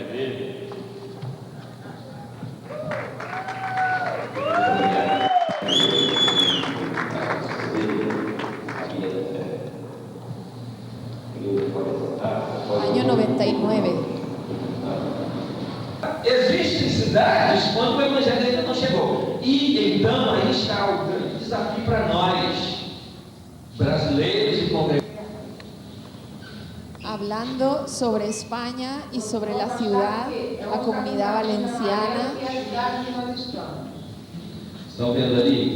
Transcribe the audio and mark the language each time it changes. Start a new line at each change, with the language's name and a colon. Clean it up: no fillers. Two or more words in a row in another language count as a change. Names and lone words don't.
Spanish: Año 99.
Portuguese: Existem cidades onde o evangelho ainda não chegou. E em Então, aí está o grande desafio para nós, brasileiros e congregados.
Spanish: Hablando sobre España y sobre la ciudad, la comunidad valenciana.
Portuguese: Estão vendo ali?